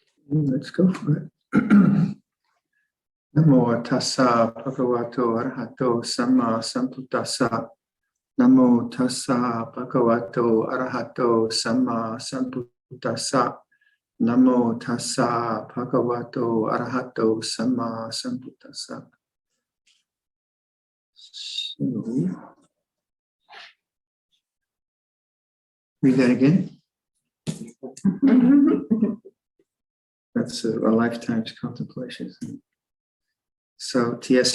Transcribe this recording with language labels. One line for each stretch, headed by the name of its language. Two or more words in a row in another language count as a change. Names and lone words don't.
English: Let's go for it.
Pali: Namo tassa bhagavato arahato samma sambuddhassa. Namo tassa bhagavato arahato samma sambuddhassa. Namo tassa bhagavato arahato samma sambuddhassa.
English: So, read that again. That's a lifetime's contemplation. So T.S.